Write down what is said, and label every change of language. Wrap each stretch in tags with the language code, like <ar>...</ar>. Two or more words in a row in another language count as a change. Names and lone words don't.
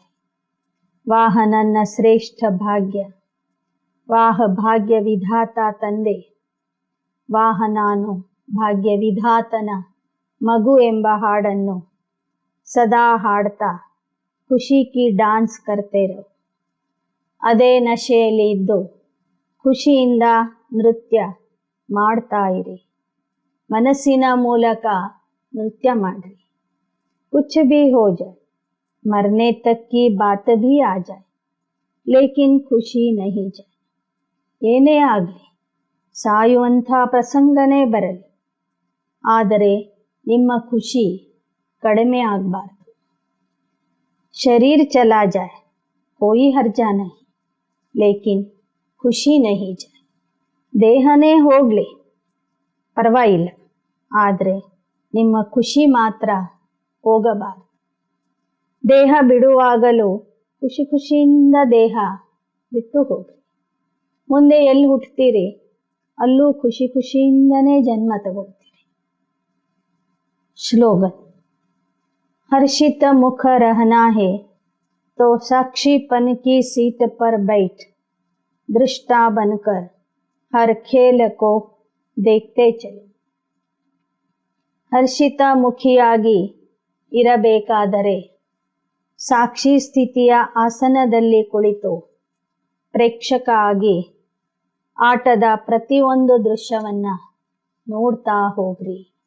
<kn>ವಾಹ ನನ್ನ ಶ್ರೇಷ್ಠ ಭಾಗ್ಯ, ವಾಹ ಭಾಗ್ಯ ವಿಧಾತ ತಂದೆ, ವಾಹ ನಾನು ಭಾಗ್ಯ ವಿಧಾತನ ಮಗು ಎಂಬ ಹಾಡನ್ನು ಸದಾ ಹಾಡ್ತಾ</kn> <hi>खुशी की डांस करते रहो.</hi> <kn>ಅದೇ ನಶೆಯಲ್ಲಿ ಇದ್ದು ಖುಷಿಯಿಂದ ನೃತ್ಯ ಮಾಡ್ತಾ ಇರಿ. ಮನಸ್ಸಿನ ಮೂಲಕ ನೃತ್ಯ ಮಾಡಿರಿ.</kn> <hi>कुछ भी हो जाए, मरने तक की बात भी आ जाए, लेकिन ಖುಷಿ नहीं जाए.</hi> <kn>ಏನೇ ಆಗಲಿ, ಸಾಯುವಂಥ ಪ್ರಸಂಗನೇ ಬರಲಿ, ಆದರೆ ನಿಮ್ಮ ಖುಷಿ ಕಡಿಮೆ ಆಗಬಾರ್ದು.</kn> <hi>शरीर चला जाए, कोई हर्जा नहीं, लेकिन ಖುಷಿ नहीं जाए.</hi> <kn>ದೇಹನೇ ಹೋಗಲಿ ಪರವಾಗಿಲ್ಲ, ಆದರೆ ನಿಮ್ಮ ಖುಷಿ ಮಾತ್ರ ಹೋಗಬಾರದು. ದೇಹ ಬಿಡುವಾಗಲೂ ಖುಷಿ ಖುಷಿಯಿಂದ ದೇಹ ಬಿಟ್ಟು ಹೋಗ್ರಿ. ಮುಂದೆ ಎಲ್ಲಿ ಹುಟ್ಟುತ್ತೀರಿ ಅಲ್ಲೂ ಖುಷಿ ಖುಷಿಯಿಂದನೇ ಜನ್ಮ ತಗೊಳ್ತೀರಿ. ಸ್ಲೋಗನ್.</kn> <hi>हर्षित मुख रहना है तो साक्षीपन की सीट पर बैठ, दृष्टा बनकर हर खेल को देखते चलो.</hi> <kn>ಹರ್ಷಿತ ಮುಖಿಯಾಗಿ ಇರಬೇಕಾದರೆ ಸಾಕ್ಷಿ ಸ್ಥಿತಿಯ ಆಸನದಲ್ಲಿ ಕುಳಿತು ಪ್ರೇಕ್ಷಕ ಆಗಿ ಆಟದ ಪ್ರತಿಯೊಂದು ದೃಶ್ಯವನ್ನು ನೋಡ್ತಾ ಹೋಗ್ರಿ.</kn>